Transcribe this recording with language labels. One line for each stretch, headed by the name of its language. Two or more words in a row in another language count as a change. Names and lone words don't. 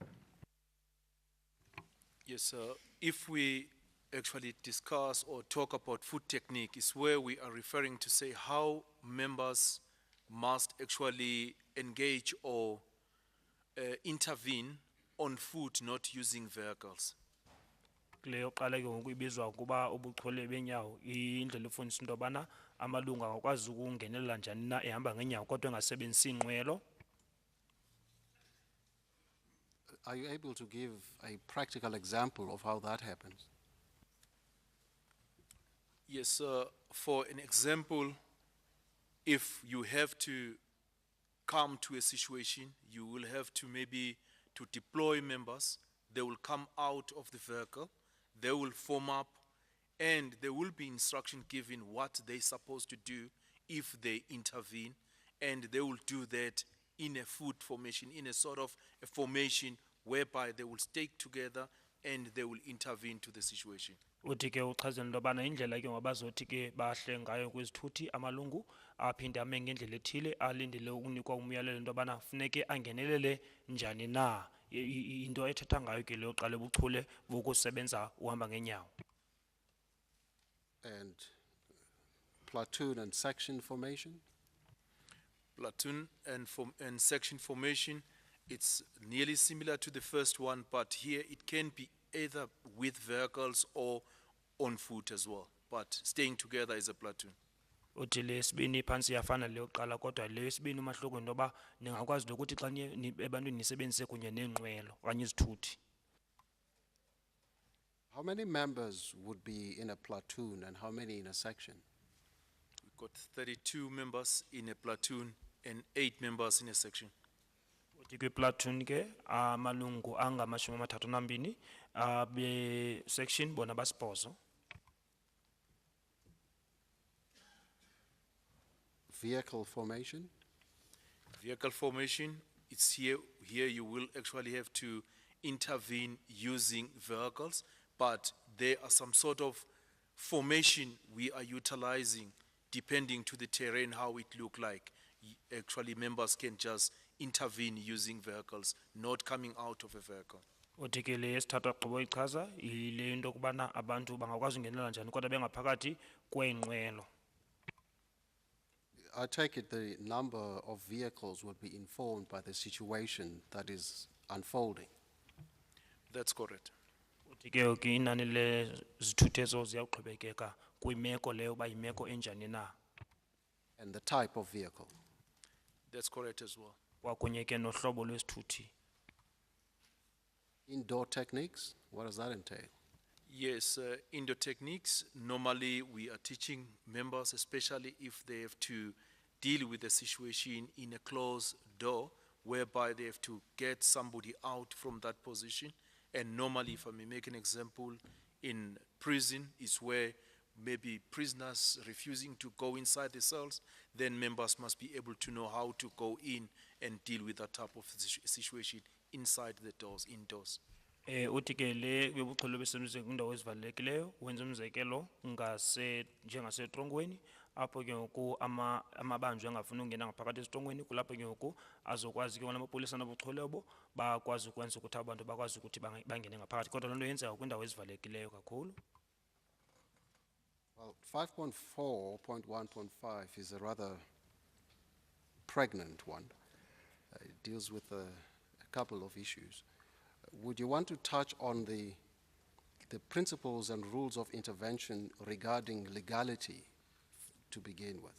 English: Yes, sir. If we actually discuss or talk about foot technique, is where we are referring to say how members must actually engage or intervene on foot, not using vehicles.
Xhosa: Kuleyo qala ke ngoku ibizwa ukuba ubuchule benyawo indlela efundisa into yobana amalungu angakwazi ukungenelela njani na ehamba ngenyawo kodwa engasebenzisi inqwelo.
English: Are you able to give a practical example of how that happens? Yes, for an example, if you have to come to a situation, you will have to maybe to deploy members. They will come out of the vehicle, they will form up, and there will be instruction given what they're supposed to do if they intervene, and they will do that in a foot formation, in a sort of a formation whereby they will stick together and they will intervene to the situation.
Xhosa: Uthi ke uchazela into yobana indlela ke ngabazothi ke bahle ngayo kwizithuthi amalungu aphinde ame ngendlela ethile alindele ukunikwa umyalelo into yobana funeke angenelele njani na into ethetha ngayo ke leyo qala ubuchule bokusebenza uhamba ngenyawo.
English: And platoon and section formation? Platoon and section formation, it's nearly similar to the first one, but here it can be either with vehicles or on foot as well, but staying together as a platoon.
Xhosa: Uthi lesibini phansi yafana leyo qala kodwa leyo sibini umahluko into yoba ningakwazi ukuthi xa ebantwini nisebenzise kunye neenqwelo okanye izithuthi.
English: How many members would be in a platoon and how many in a section? We've got 32 members in a platoon and 8 members in a section.
Xhosa: Uthi kwi-platoon ke amalungu angamashumi 32 be section bona basibhozo.
English: Vehicle formation? Vehicle formation, it's here you will actually have to intervene using vehicles, but there are some sort of formation we are utilizing depending to the terrain, how it look like. Actually, members can just intervene using vehicles, not coming out of a vehicle.
Xhosa: Uthi ke le esithatha gqibo ichaza ile into kubana abantu bangakwazi ungenela njani kodwa bengaphakathi kweenqwelo.
English: I take it the number of vehicles will be informed by the situation that is unfolding. That's correct.
Xhosa: Uthi ke ke inani le zithuthi ezo ziyawuqhubekeka kwimeko leyo uba yimeko enjani na.
English: And the type of vehicle. That's correct as well.
Xhosa: Kwakunye ke nohlobo lwesithuthi.
English: Indoor techniques, what does that entail? Yes, indoor techniques, normally we are teaching members, especially if they have to deal with a situation in a closed door, whereby they have to get somebody out from that position. And normally, if I may make an example, in prison is where maybe prisoners refusing to go inside the cells, then members must be able to know how to go in and deal with that type of situation inside the doors, indoors.
Xhosa: Uthi ke le yobuchule besemse kwindawo ezivalelekileyo wenza umzekelo njengasetrongweni apho ke ngoku amabanjwa angafuni ungena ngaphakathi esitrongweni kulapho ke ngoku azokwazi ke amapolisa nobuchulebo bakwazi ukwenza ukuthi abantu bakwazi ukuthi bangene ngaphakathi kodwa loo nto yenzeka kwindawo ezivalelekileyo kakhulu.
English: Well, 5.4.1.5 is a rather pregnant one. It deals with a couple of issues. Would you want to touch on the principles and rules of intervention regarding legality to begin with?